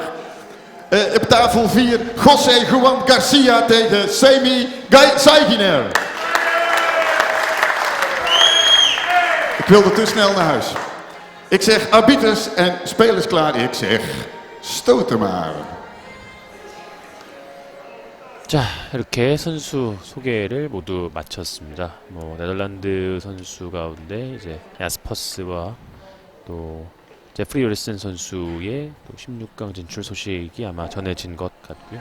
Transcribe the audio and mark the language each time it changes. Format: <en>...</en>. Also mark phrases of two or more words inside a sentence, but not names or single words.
<nl>Op tafel 4 José Juan Garcia tegen Semi Saiginer. Ik wilde te snel naar huis. Ik zeg arbiters en spelers klaar. Ik zeg stoten maar.</nl> <ko>자, 이렇게 선수 소개를 모두 마쳤습니다. 네덜란드 선수 가운데 이제 야스퍼스와 또 제프리 요리슨 선수의 또 16강 진출 소식이 아마 전해진 것 같고요.</ko>